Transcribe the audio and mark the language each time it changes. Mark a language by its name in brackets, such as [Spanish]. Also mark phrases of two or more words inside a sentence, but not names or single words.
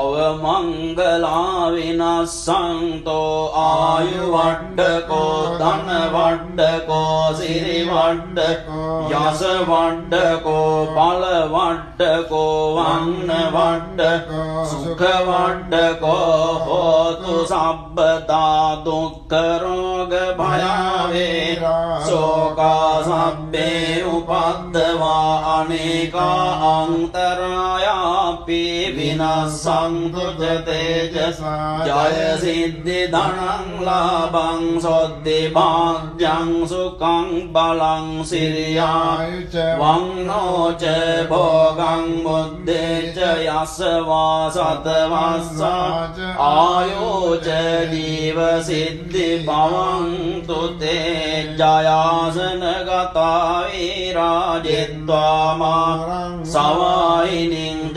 [Pali] අවමංගලා විනස්සන්තෝ ආයු වඩ්ඩකෝ ධන වඩ්ඩකෝ සිරි වඩ්ඩකෝ යස වඩ්ඩකෝ බල වඩ්ඩකෝ වන්න වඩ්ඩකෝ සුඛ වඩ්ඩකෝ හෝතු සබ්බතා දුක්ඛ රෝග භය සෝකා සබ්බේ උපද්දවා අනේකා අන්තරායාපි විනස්සන්තු තේජසා ජය සිද්ධි ධනං ලාභං සොද්දි භාග්‍යං සුඛං බලං සිරියායුච වන්නෝ ච භෝගං බුද්ධේච යස්සවා සතවස්සාච ආයෝ ච ජීව සිද්ධි භවං තුතේ ජයාසන ගතා විරාජිත්වා මාරං සවායිනින්